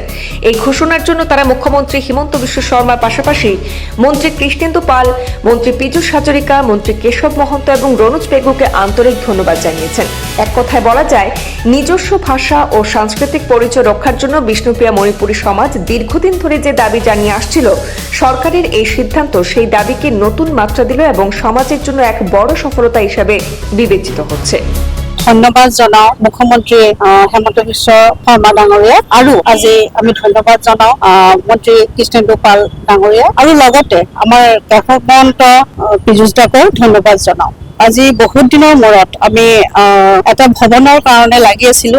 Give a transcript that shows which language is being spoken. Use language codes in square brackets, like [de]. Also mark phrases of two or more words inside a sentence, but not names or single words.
[bn] এই ঘোষণার জন্য তারা মুখ্যমন্ত্রী হিমন্ত বিশ্ব শর্মার পাশাপাশি মন্ত্রী কৃষ্ণেন্দু পাল, মন্ত্রী পীযূষ হাজরিকা, মন্ত্রী কেশব মহন্ত এবং রনোজ পেগুকে আন্তরিক ধন্যবাদ জানিয়েছেন। এক কথায় বলা যায়, নিজস্ব ভাষা ও সাংস্কৃতিক পরিচয় রক্ষার জন্য বিষ্ণুপ্রিয়া মণিপুরী সমাজ দীর্ঘদিন ধরে যে দাবি জানিয়ে আসছিল, সরকারের এই সিদ্ধান্ত সেই দাবিকে নতুন মাত্রা দিল এবং সমাজের জন্য এক বড় সফলতা হিসাবে বিবেচিত হচ্ছে। [as] ধন্যবাদ জনাও মুখ্যমন্ত্ৰী হেমন্ত বিশ্ব শৰ্মা ডাঙৰীয়া, আৰু আজি আমি ধন্যবাদ জনাও মন্ত্ৰী কৃষ্ণেন্দু পাল ডাঙৰীয়া, আৰু লগতে আমাৰ কেশৱ মহন্ত পীযূষ দাকো ধন্যবাদ জনাও। আজি বহুত দিনৰ মূৰত আমি এটা ভৱনৰ কাৰণে লাগি আছিলো।